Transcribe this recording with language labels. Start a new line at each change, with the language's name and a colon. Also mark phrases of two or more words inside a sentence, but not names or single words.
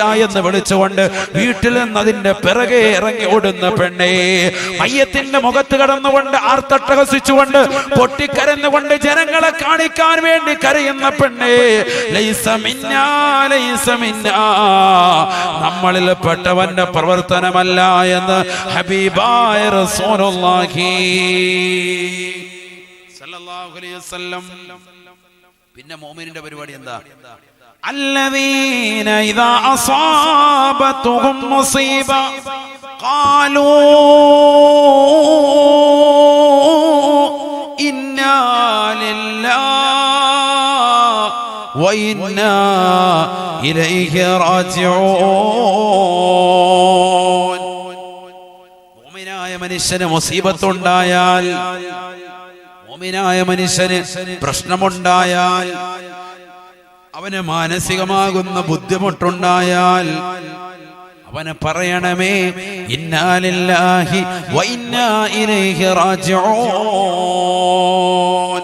Malayalam: എന്ന് വിളിച്ചുകൊണ്ട് വീട്ടിൽ നിന്ന് അതിന്റെ പിറകെ ഇറങ്ങി ഓടുന്ന പെണ്ണെ, മയ്യത്തിന്റെ മുഖത്ത് കടന്നുകൊണ്ട് ആർത്തട്ടഹസിച്ചുകൊണ്ട് പൊട്ടിക്കരഞ്ഞുകൊണ്ട് ജനങ്ങളെ കാണിക്കാൻ വേണ്ടി കരയുന്ന പെണ്ണെ,
Arabic: ليس منا ليس منا,
Malayalam: നമ്മളിൽ പെട്ടവന്റെ പ്രവർത്തനമല്ല എന്ന് ഹബീബായ
Arabic: رسول الله صلى الله عليه وسلم.
Malayalam: പിന്നെ മുഅ്മിനിന്റെ പരിപാടി എന്താ?
Arabic: الذين إذا أصابتهم مصيبة قالوا إنا لله وإنا إليه راجعون.
Malayalam: മുഅ്മിനായ മനുഷ്യന് മുസീബത്തുണ്ടായാൽ, മുഅ്മിനായ മനുഷ്യന് പ്രശ്നമുണ്ടായാൽ, അവന് മാനസികമാകുന്ന ബുദ്ധിമുട്ടുണ്ടായാൽ അവന് പറയണമേ,
Arabic: إنا لله وإنا إليه راجعون.